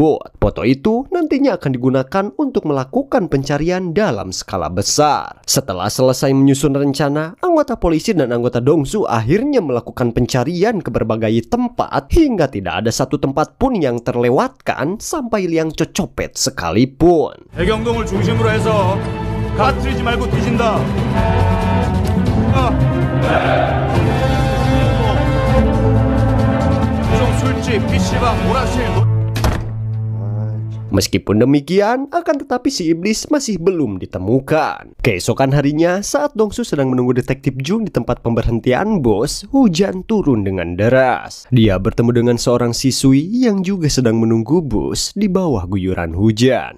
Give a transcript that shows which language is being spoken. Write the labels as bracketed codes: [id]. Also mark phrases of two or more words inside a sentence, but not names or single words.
[id] Foto itu nantinya akan digunakan untuk melakukan pencarian dalam skala besar. Setelah selesai menyusun rencana, anggota polisi dan anggota Dong-su akhirnya melakukan pencarian ke berbagai tempat hingga tidak ada satu tempat pun yang terlewatkan sampai liang copet sekalipun. [ko] 대경동을 중심으로 해서 가트리지 말고 뒤진다. 술집, PC방, 오락실. [id] Meskipun demikian, akan tetapi si iblis masih belum ditemukan. Keesokan harinya, saat Dong-su sedang menunggu detektif Jung di tempat pemberhentian bos, hujan turun dengan deras. Dia bertemu dengan seorang siswi yang juga sedang menunggu bus di bawah guyuran hujan.